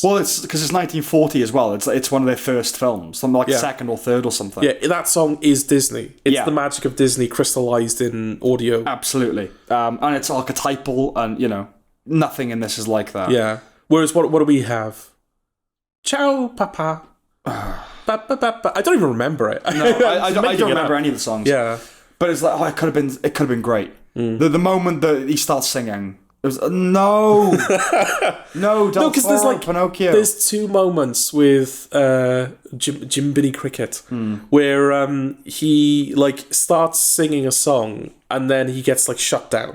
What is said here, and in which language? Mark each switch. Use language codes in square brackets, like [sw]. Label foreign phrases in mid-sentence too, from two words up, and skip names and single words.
[en] Well, it's because it's 1940 as well. It's one of their first films, something like second or third or something. Yeah, that song is Disney. It's the magic of Disney crystallized in audio. Absolutely. And it's archetypal, and, you know, nothing in this is like that. Yeah. Whereas, what do we have? Ciao, papa. Ba, ba, ba, ba. I don't even remember it. No, I don't remember any of the songs. Yeah. But it's like, it could have been great. The moment that he starts singing, it was no, Del because Toro, Pinocchio. There's two moments with Jiminy Cricket where he like starts singing a song and then he gets like shut down.